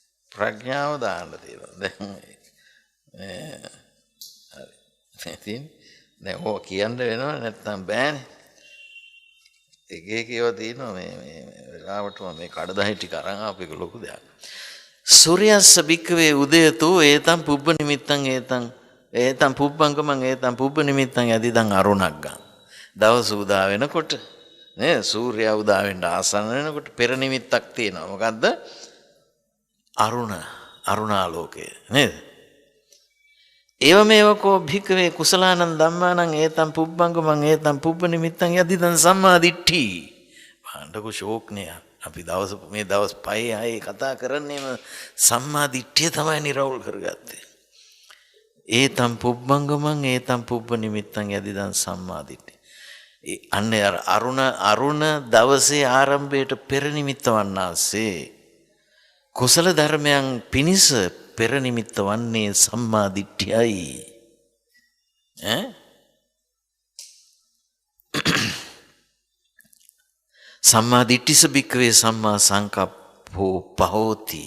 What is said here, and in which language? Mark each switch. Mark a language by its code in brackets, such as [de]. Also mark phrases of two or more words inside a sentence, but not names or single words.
[si] ප්‍රඥාව දාන්න තියෙනවා. දැන් හරි. දැන් ඕක කියන්න වෙනවා නැත්නම් බෑනේ. එක එක ඒවා තියෙනවා මේ වෙලාවට මේ කඩදාසි ටික අරන් ආපු එක ලොකු දෙයක්. [pi] සූර්යස්ස බික්කවේ උදයතෝ ඒතම් පුබ්බ නිමිත්තං ඒතම් පුබ්බංගමං ඒතම් පුබ්බ නිමිත්තං යදිදං අරුණක් ගන්න. [si] දවස උදා වෙනකොට නේ සූර්යයා උදා වෙන්න ආසන්න වෙනකොට පෙර නිමිත්තක් තියෙනවා. මොකද්ද? අරුණාලෝකය නේද? [pi] ඒවමේවකෝ භික්කවේ කුසලානං ධම්මානං ඒතම් පුබ්බංගමං ඒතම් පුබ්බ නිමිත්තං යදිදං සම්මා දිට්ඨි. පාණ්ඩක ශෝක්නය. [si] අපි මේ දවස් 5-6 කතා කරන්නේම සම්මා දිට්ඨිය තමයි නිරවුල් කරගත්තේ. [pi] ඒතම් පුබ්බංගමං ඒතම් පුබ්බ නිමිත්තං යදිදං සම්මා දිට්ඨි. [si] අන්න අරුණ දවසේ ආරම්භයට පෙර නිමිත්ත වන්නාසේ කුසල ධර්මයන් පිනිස පෙර නිමිත්ත වන්නේ සම්මා දිට්ඨියයි. [pi] සම්මා දිට්ඨිස බික්කවේ සම්මා සංකප්පෝ පහෝති.